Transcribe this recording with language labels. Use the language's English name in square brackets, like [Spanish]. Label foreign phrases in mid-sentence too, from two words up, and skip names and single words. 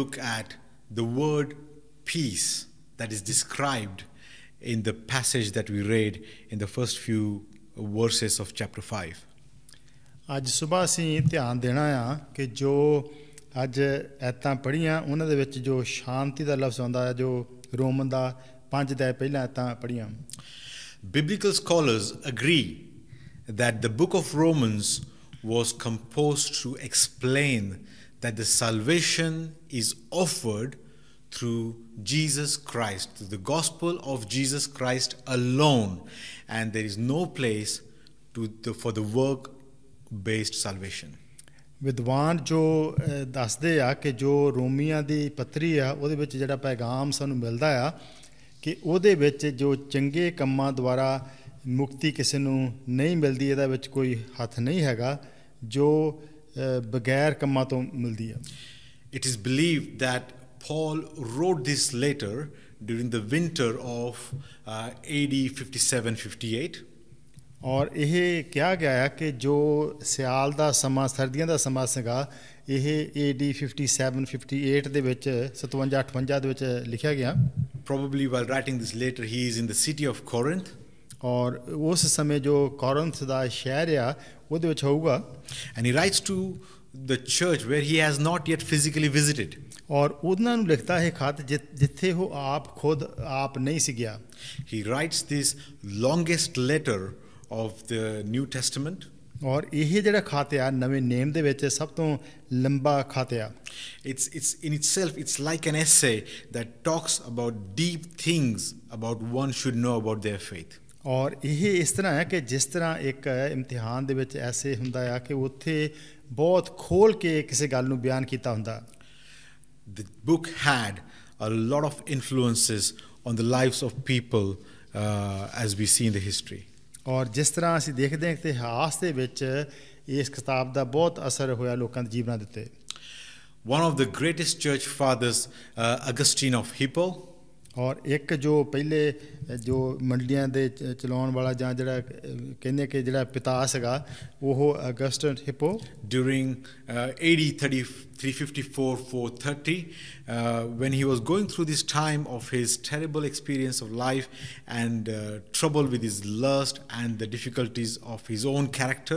[English] look at the word peace that is described in the passage that we read in the first few verses of chapter 5. [Punjabi] ਅੱਜ ਸਵੇਰ ਅਸੀਂ ਧਿਆਨ ਦੇਣਾ ਆ ਕਿ ਜੋ ਅੱਜ ਐਤਾਂ ਪੜ੍ਹੀਆਂ ਉਹਨਾਂ ਦੇ ਵਿੱਚ ਜੋ ਸ਼ਾਂਤੀ ਦਾ ਲਫ਼ਜ਼ ਆਉਂਦਾ ਹੈ ਜੋ ਰੋਮਨ ਦਾ 5 ਅਧਿਆਇ ਪਹਿਲਾਂ ਐਤਾਂ ਪੜ੍ਹੀਆਂ. [English] Biblical scholars agree that the book of Romans was composed to explain that the salvation is offered through Jesus Christ, through the gospel of Jesus Christ alone, and there is no place for the work-based salvation. [Punjabi] ਵਿਦਵਾਨ ਜੋ ਦੱਸਦੇ ਆ ਕਿ ਜੋ ਰੋਮੀਆਂ ਦੀ ਪੱਤਰੀ ਆ ਉਹਦੇ ਵਿੱਚ ਜਿਹੜਾ ਪੈਗਾਮ ਸਾਨੂੰ ਮਿਲਦਾ ਆ ਕਿ ਉਹਦੇ ਵਿੱਚ ਜੋ ਚੰਗੇ ਕੰਮਾਂ ਦੁਆਰਾ ਮੁਕਤੀ ਕਿਸੇ ਨੂੰ ਨਹੀਂ ਮਿਲਦੀ, ਇਹਦਾ ਵਿੱਚ ਕੋਈ ਹੱਥ ਨਹੀਂ ਹੈਗਾ ਜੋ ਬਗੈਰ ਕੰਮਾਂ ਤੋਂ ਮਿਲਦੀ ਆ. [English] It is believed that Paul wrote this letter during the winter of AD 57-58. [Punjabi] ਔਰ ਇਹ ਕਿਹਾ ਗਿਆ ਹੈ ਕਿ ਜੋ ਸਿਆਲ ਦਾ ਸਮਾਂ ਸਰਦੀਆਂ ਦਾ ਸਮਾਂ ਸੀਗਾ ਇਹ AD 57-58 ਦੇ ਵਿੱਚ 57-58 ਦੇ ਵਿੱਚ ਲਿਖਿਆ ਗਿਆ. [English] Probably while writing this letter he is in the city of Corinth. [Punjabi] ਔਰ ਉਸ ਸਮੇਂ ਜੋ ਕੋਰਿੰਥ ਦਾ ਸ਼ਹਿਰ ਆ ਉਹਦੇ ਵਿੱਚ ਹੋਊਗਾ. [English] And he writes to the church where he has not yet physically visited. [Punjabi] ਔਰ ਉਹਨਾਂ ਨੂੰ ਲਿਖਦਾ ਹੈ ਖਤ ਜਿੱਥੇ ਉਹ ਆਪ ਖੁਦ ਆਪ ਨਹੀਂ ਸੀ ਗਿਆ. [English] He writes this longest letter of the New Testament. [Punjabi] ਔਰ ਇਹ ਜਿਹੜਾ ਖਤ ਆ ਨਵੇਂ ਨੇਮ ਦੇ ਵਿੱਚ ਸਭ ਤੋਂ ਲੰਬਾ ਖਤ ਆ. [English] It's in itself, it's like an essay that talks about deep things about one should know about their faith. [Punjabi] ਔਰ ਇਹ ਇਸ ਤਰ੍ਹਾਂ ਹੈ ਕਿ ਜਿਸ ਤਰ੍ਹਾਂ ਇੱਕ ਇਮਤਿਹਾਨ ਦੇ ਵਿੱਚ ਐਸੇ ਹੁੰਦਾ ਆ ਕਿ ਉੱਥੇ ਬਹੁਤ ਖੋਲ ਕੇ ਕਿਸੇ ਗੱਲ ਨੂੰ ਬਿਆਨ ਕੀਤਾ ਹੁੰਦਾ. [English] The book had a lot of influences on the lives of people as we see in the history. [Punjabi] ਔਰ ਜਿਸ ਤਰ੍ਹਾਂ ਅਸੀਂ ਦੇਖਦੇ ਹਾਂ ਕਿ ਇਤਿਹਾਸ ਦੇ ਵਿੱਚ ਇਸ ਕਿਤਾਬ ਦਾ ਬਹੁਤ ਅਸਰ ਹੋਇਆ ਲੋਕਾਂ ਦੇ ਜੀਵਨਾਂ ਦੇ ਉੱਤੇ. [English] One of the greatest church fathers, Augustine of Hippo, [Punjabi] ਔਰ ਇੱਕ ਜੋ ਪਹਿਲੇ ਜੋ ਮੰਡਲੀਆਂ ਦੇ ਚਲਾਉਣ ਵਾਲਾ ਜਾਂ ਜਿਹੜਾ ਕਹਿੰਦੇ ਕਿ ਜਿਹੜਾ ਪਿਤਾ ਸੀਗਾ ਉਹ ਅਗਸਟਨ ਹਿਪੋ. [English] during AD 354-430, when he was going through this time of his terrible experience of life and trouble with his lust and the difficulties of his own character.